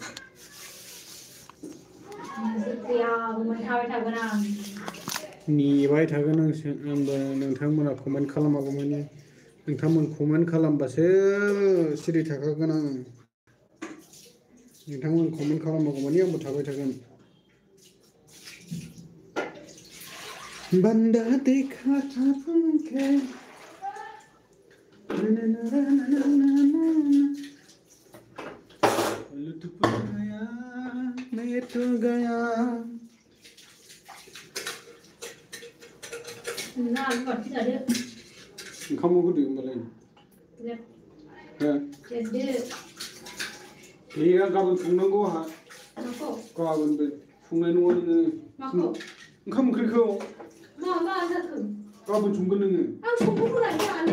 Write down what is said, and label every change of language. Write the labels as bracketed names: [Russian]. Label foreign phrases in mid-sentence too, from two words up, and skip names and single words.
[Bodo] नेबाय थागोन आंबो नोंथांमोना कमेन्ट खालामागौमानि नोंथांमोन कमेन्ट खालामबासो सिरि थाखागोन आं नोंथांमोन कमेन्ट खालामागौमानि आंबो थाबाय थागोन [Hindi] बंदा देखा था तुमके लुटुप गया मैं तो गया [Bodo] ओंखाम होदो होनबालाय गैया गाबोन संनांगौ आंहा गाबोनबो संनाय नङा नोङो ओंखाम ओंख्रिखौ गाबोन संगोन नोङो आं संगोन